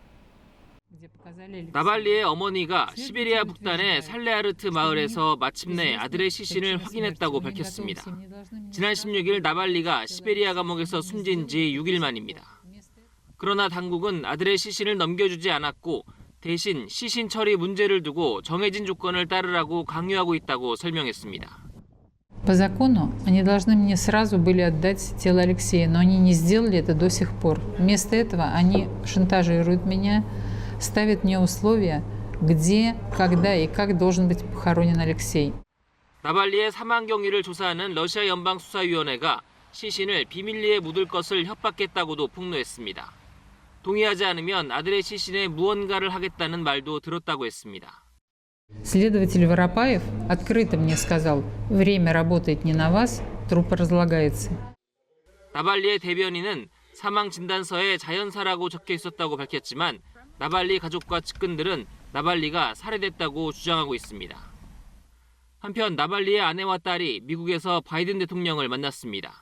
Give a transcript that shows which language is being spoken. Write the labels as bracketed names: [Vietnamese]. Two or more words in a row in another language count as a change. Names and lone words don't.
[Korean] 나발리의 어머니가 시베리아 북단의 살레아르트 마을에서 마침내 아들의 시신을 확인했다고 밝혔습니다. 지난 16일 나발리가 시베리아 감옥에서 숨진 지 6일 만입니다. 그러나 당국은 아들의 시신을 넘겨주지 않았고 대신 시신 처리 문제를 두고 정해진 조건을 따르라고 강요하고 있다고 설명했습니다. [Russian] По закону они должны мне сразу были отдать тело Алексея, но они не сделали это до сих пор. Вместо этого они шантажируют меня, ставят мне условия, где, когда и как должен быть похоронен Алексей. [Korean] 나발리의 사망 경위를 조사하는 러시아 연방수사위원회가 시신을 비밀리에 묻을 것을 협박했다고도 폭로했습니다. 동의하지 않으면 아들의 시신에 무언가를 하겠다는 말도 들었다고 했습니다. [Russian] Следователь Воропаев открыто мне сказал: время работает не на вас, труп разлагается. [Korean] 나발리의 대변인은 사망 진단서에 자연사라고 적혀 있었다고 밝혔지만 나발리 가족과 측근들은 나발리가 살해됐다고 주장하고 있습니다. 한편 나발리의 아내와 딸이 미국에서 바이든 대통령을 만났습니다.